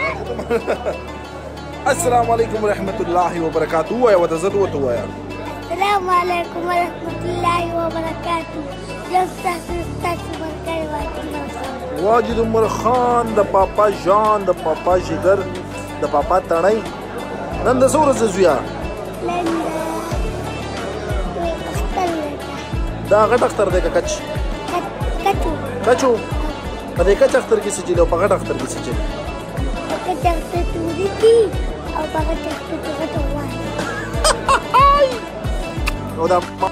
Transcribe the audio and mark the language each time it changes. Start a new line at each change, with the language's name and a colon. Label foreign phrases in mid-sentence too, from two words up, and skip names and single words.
Arabic: السلام علیکم ورحمۃ اللہ وبرکاتہ وایا وتزد وتوایا السلام علیکم ورحمۃ اللہ وبرکاتہ
Pashto: واجد عمر خان د پاپا جان د پاپا جگر د پاپا تڼۍ نن د څو ورځې زویا دا غټ اختر دی که کچ کچو په دې کچ اختر کې څه چلي او په غټ اختر کې څه چلي او دا